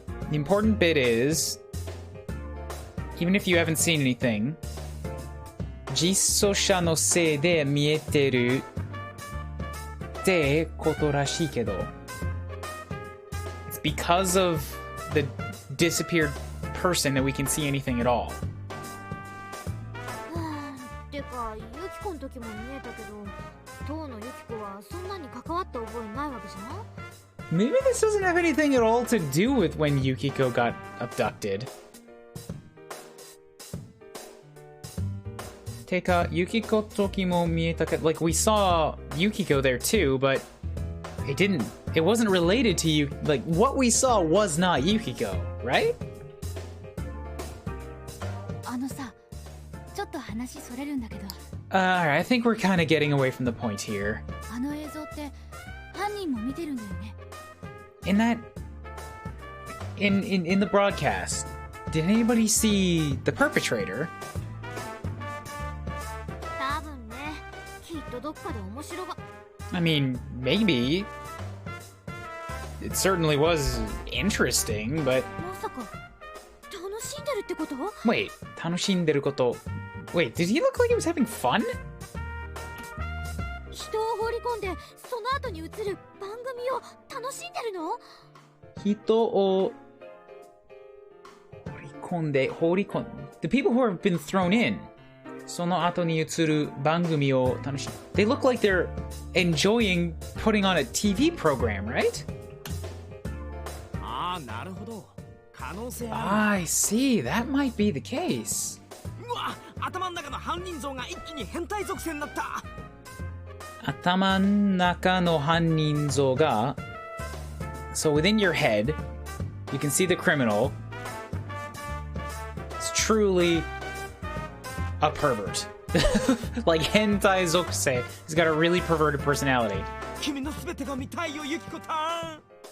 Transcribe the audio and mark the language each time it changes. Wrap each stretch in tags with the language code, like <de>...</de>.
<en>The important bit is, even if you haven't seen anything,</en> <ja>実装者のせいで見えてるってことらしいけど</ja> <en>It's because of the disappeared person that we can see anything at all.</en> <ja>てか、ユキコの時も見えたけど、当のユキコはそんなに関わった覚えないわけじゃん?</ja> <en>Maybe this doesn't have anything at all to do with when Yukiko got abducted.</en> <ja>てか、Yukiko 時も見えたけど</ja> <en>like we saw Yukiko there too, but it wasn't related to you. Like, what we saw was not Yukiko, right?</en> <ja>あのさ、ちょっと話それるんだけど。</ja> <en>Alright, I think we're kind of getting away from the point here.</en> <ja>あの映像って犯人も見てるんだよね。</ja> <en>In the broadcast, did anybody see the perpetrator?</en> <ja>多分ね、きっとどっかで面白が。</ja> <en>I mean, maybe. it certainly was interesting, but</en> <ja>まさか楽しんでるってこと？</ja> <en>wait,</en> <ja>楽しんでること.</ja> <en>Wait, did he look like he was having fun?</en> <ja>人を放り込んでその後に映る番組を楽しんでるの？人を放り込んで</ja> <en>the people who have been thrown in</en> <ja>その後に映る番組を楽しんで</ja> <en>they look like they're enjoying putting on a TV program, right?</en> <ja>ああ、なるほど。可能性ある。</ja> <en>I see, that might be the case.</en> <ja>うわ、頭の中の犯人像が一気に変態属性になった。頭の中の犯人像が</ja> <en>so within your head you can see the criminal is truly a pervert. Like</en> <ja>hentai zokusei.</ja> <en>He's got a really perverted personality.</en> <ja>君のすべてが見たいよ、ユキコたん。</ja>